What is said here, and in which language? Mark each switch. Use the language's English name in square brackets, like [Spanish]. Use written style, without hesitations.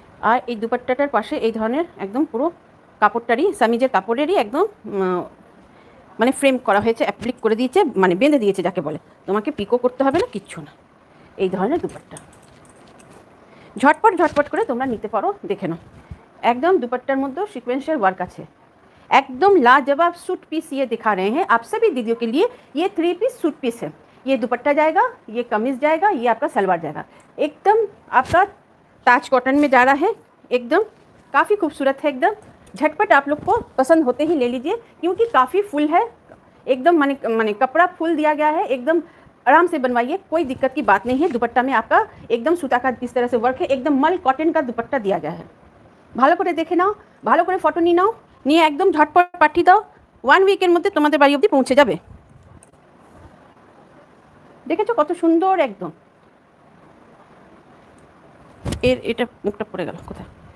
[Bangla] আর এই দুপাট্টাটার পাশে এই ধরনের একদম পুরো কাপড়টারই, সামিজের কাপড়েরই একদম মানে ফ্রেম করা হয়েছে, অ্যাপ্লিক করে দিয়েছে, মানে বেঁধে দিয়েছে যাকে বলে। তোমাকে পিকো করতে হবে না, কিচ্ছু না। এই ধরনের দুপাট্টা ঝটপট ঝটপট করে তোমরা নিতে পারো। দেখে নাও একদম দুপাট্টার মধ্যেও সিक्वेंशियल वर्क আছে, [Hindi] एकदम लाजवाब सूट पीस ये दिखा रहे हैं आप सभी दीदियों के लिए। ये 3 पीस सूट पीस है। ये दुपट्टा जाएगा, ये कमीज जाएगा, ये आपका सलवार जाएगा। एकदम आपका ताज कॉटन में जा रहा है, एकदम काफ़ी खूबसूरत है। एकदम झटपट आप लोग को पसंद होते ही ले लीजिए, क्योंकि काफ़ी फुल है एकदम, माने कपड़ा फुल दिया गया है। एकदम आराम से बनवाइए, कोई दिक्कत की बात नहीं है। दुपट्टा में आपका एकदम सूता का इस तरह से वर्क है, एकदम मल कॉटन का दुपट्टा दिया गया है। [Bangla] ভালো করে দেখে নাও, ভালো করে ফটো নিয়ে নাও, নিয়ে একদম ঝটপট পাঠিয়ে দাও। 1 উইকের মধ্যে তোমাদের বাড়ি অবধি পৌঁছে যাবে। দেখেছো কত সুন্দর একদম। এটা মুখটা পড়ে গেল কোথায়?